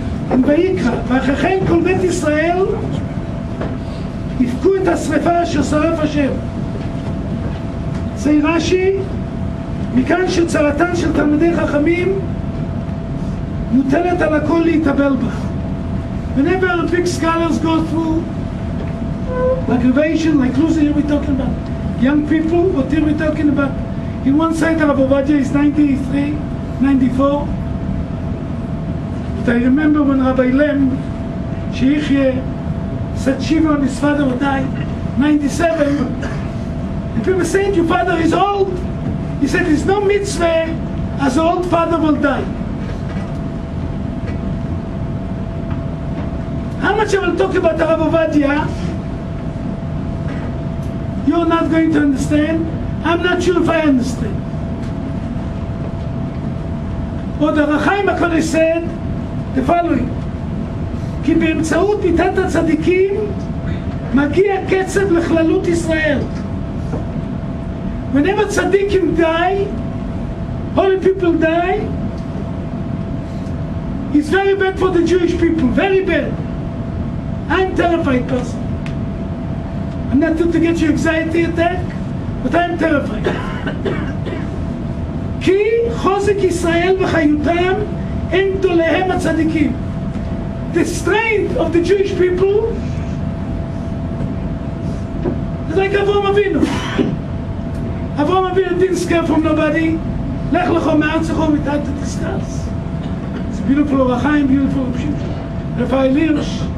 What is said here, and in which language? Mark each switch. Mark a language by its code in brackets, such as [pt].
[he] In ויקרא, ואחריכם כל בית ישראל יבכו את השרפה אשר שרף השם. זה רש"י, מכאן שצרתן של תלמידי חכמים מוטלת על הכל להתאבל בה. [en] Whenever big scholars go through aggravation, like Lucy here we're talking about, young people, what here we're talking about, in one side Rav Ovadia is 93, 94. But I remember when Rabbi Lem, Sheikhye, said Shiva and his father would die, 97, and people said, your father is old. He said, there's no mitzvah as an old father will die. How much I will talk about the Rav Ovadia, you're not going to understand. I'm not sure if I understand. Or the Rachaim HaKodesh said the following, [he] כי באמצעות מיתת הצדיקים מגיע קצב לכללות ישראל. [en] Whenever tzaddikim die, holy people die, it's very bad for the Jewish people, very bad. I'm a terrified person. I'm not here to get you anxiety attack, but I'm terrified. [he] כי חוזק ישראל וחיותם הם גדוליהם הצדיקים. [en] The strength of the Jewish people is like Avraham Avinu. Avraham Avinu didn't scare from nobody. Lech lecho me'artzecho without to discuss. It's a beautiful Orachaim, beautiful Raphael Hirsch.